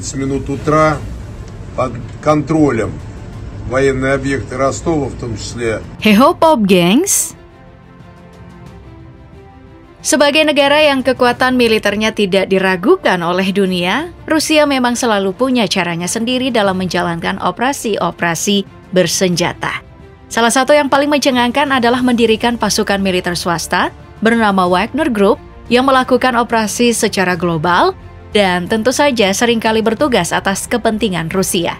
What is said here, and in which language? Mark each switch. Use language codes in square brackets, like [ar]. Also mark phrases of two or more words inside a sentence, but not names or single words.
[ru] 11 минут утра под контролем военные объекты Ростова, в том числе. [id] Heho Pop Gengs. Sebagai negara yang kekuatan militernya tidak diragukan oleh dunia, Rusia memang selalu punya caranya sendiri dalam menjalankan operasi-operasi bersenjata. Salah satu yang paling mencengangkan adalah mendirikan pasukan militer swasta bernama Wagner Group yang melakukan operasi secara global dan tentu saja seringkali bertugas atas kepentingan Rusia.